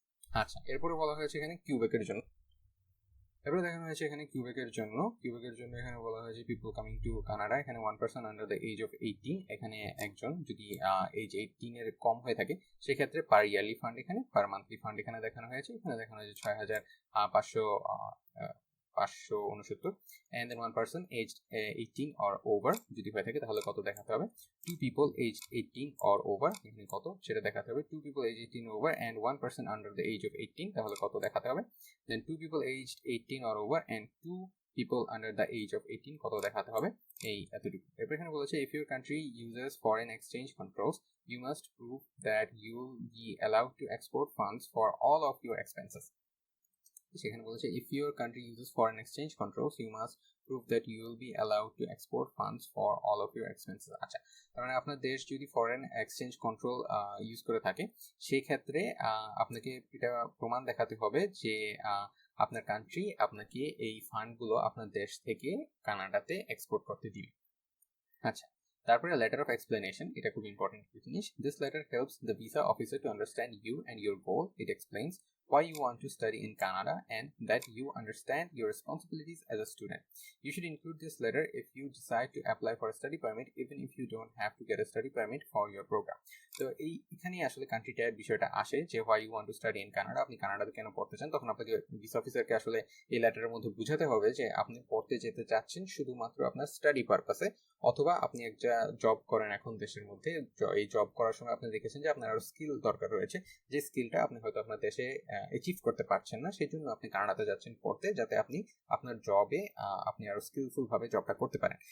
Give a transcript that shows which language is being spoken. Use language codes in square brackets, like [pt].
[bn] আচ্ছা, এরপরে বলা হয়েছে এখানে কিউবেকের জন্য। এবারে দেখানো হয়েছে এখানে কিউবেকের জন্য এখানে বলা হয়েছে [en] people coming to Canada, [bn] এখানে [en] 1 person under the age of 18, [bn] এখানে একজন যদি এজ 18 এর কম হয়ে থাকে সেক্ষেত্রে পার ইয়ারলি ফান্ড এখানে, পার মান্থলি ফান্ড এখানে দেখানো হয়েছে 6,569, [en] and then 1 person aged 18 or over [bn] যদি হয়ে থাকে তাহলে কত দেখাতে হবে। [en] 2 people aged 18 or over [bn] এখানে কত সেটা দেখাতে হবে। [en] 2 people aged 18 over and 1 person under the age of 18 [bn] তাহলে কত দেখাতে হবে। [en] then 2 people aged 18 or over and 2 people under the age of 18 [bn] কত দেখাতে হবে, এই এতটুকু। এরপর এখানে বলেছে [en] if your country uses foreign exchange controls you must prove that you will be allowed to export funds for all of your expenses। [bn] সেখানে বলেছে [en] if your country uses foreign exchange controls you must prove that you will be allowed to export funds for all of your expenses। [bn] আচ্ছা, তার মানে আপনার দেশ যদি foreign exchange control use করে থাকে সেই ক্ষেত্রে আপনাকে এটা প্রমাণ দেখাতে হবে যে আপনার কান্ট্রি আপনাকে এই ফান্ডগুলো আপনার দেশ থেকে কানাডাতে এক্সপোর্ট করতে দিবে। আচ্ছা, তারপরে লেটার অফ এক্সপ্লেনেশন, এটা খুব ইম্পর্টেন্ট জিনিস। [en] This letter helps the visa officer to understand you and your goal. It explains why you want to study in Canada and that you understand your responsibilities as a student. You should include this letter if you decide to apply for a study permit, even if you don't have to get a study permit for your program. [bn] তো এখানেই আসলে country tyre বিষয়টা আসে যে [en] why you want to study in Canada, [bn] আপনি কানাডাতে কেন পড়তে চান। তখন আপনাকে ভিসা অফিসারকে আসলে এই লেটারের মধ্যে বুঝাতে হবে যে আপনি পড়তে যেতে চাচ্ছেন শুধুমাত্র আপনার স্টাডি পারপাসে, অথবা আপনি একটা জব করেন এখন দেশের মধ্যে, এই জব করার সময় আপনি দেখেছেন যে আপনার আরো স্কিল দরকার রয়েছে, যে স্কিলটা আপনি হয়তো আপনার দেশে অ্যাচিভ করতে পারছেন না, সেই জন্য আপনি কানাডাতে যাচ্ছেন পড়তে, যাতে আপনি আপনার জবে আপনি আরো স্কিলফুল ভাবে জবটা করতে পারেন।